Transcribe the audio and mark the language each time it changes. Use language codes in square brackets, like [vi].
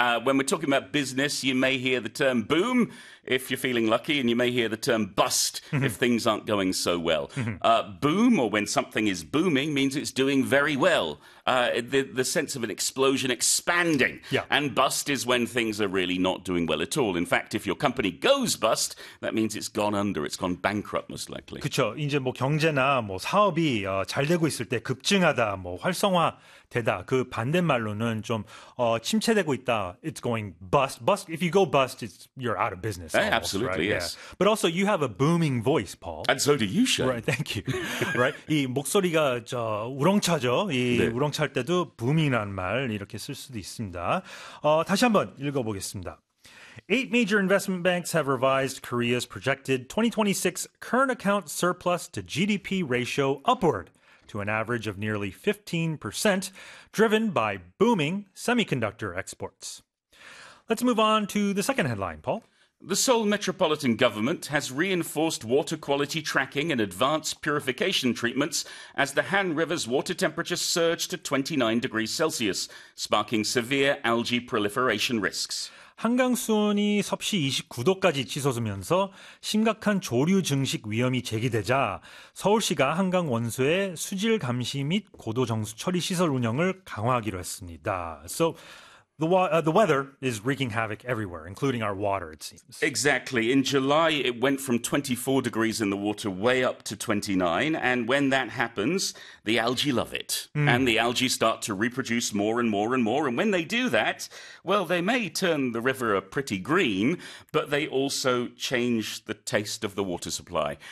[en] When we're talking about business, you may hear the term boom if you're feeling lucky, and you may hear the term bust if things aren't going so well. Boom, or when something is booming, means it's doing very well. The sense of an explosion expanding. And bust is when things are really not doing well at all. In fact, if your company goes bust, that means it's gone under, it's gone bankrupt, most likely. [ko] 그렇죠. 이제 뭐 경제나 뭐 사업이 잘 되고 있을 때 급증하다, 뭐 활성화되다. 그 반대말로는 좀 침체되고 있다. [en] It's going bust. Bust. If you go bust, you're out of business almost, right? Absolutely, Yeah. yes. But also, you have a booming voice, Paul. And so do you, Right. Thank you. Right. [ko] 이 목소리가 우렁차죠. 이 네. 우렁찰 때도 booming이란 말 이렇게 쓸 수도 있습니다. 다시 한번 읽어보겠습니다. [en] Eight major investment banks have revised Korea's projected 2026 current account surplus to GDP ratio upward to an average of nearly 15%, driven by booming semiconductor exports. Let's move on to the second headline, Paul. The Seoul Metropolitan Government has reinforced water quality tracking and advanced purification treatments as the Han River's water temperature surged to 29 degrees Celsius, sparking severe algae proliferation risks. [ko] 한강 수온이 섭씨 29도까지 치솟으면서 심각한 조류 증식 위험이 제기되자 서울시가 한강 원수의 수질 감시 및 고도 정수 처리 시설 운영을 강화하기로 했습니다. [en] So the weather is wreaking havoc everywhere, including our water, it seems. Exactly. In July, it went from 24 degrees in the water way up to 29. And when that happens, the algae love it. And the algae start to reproduce more and more and more. And when they do that, well, they may turn the river a pretty green, but they also change the taste of the water supply.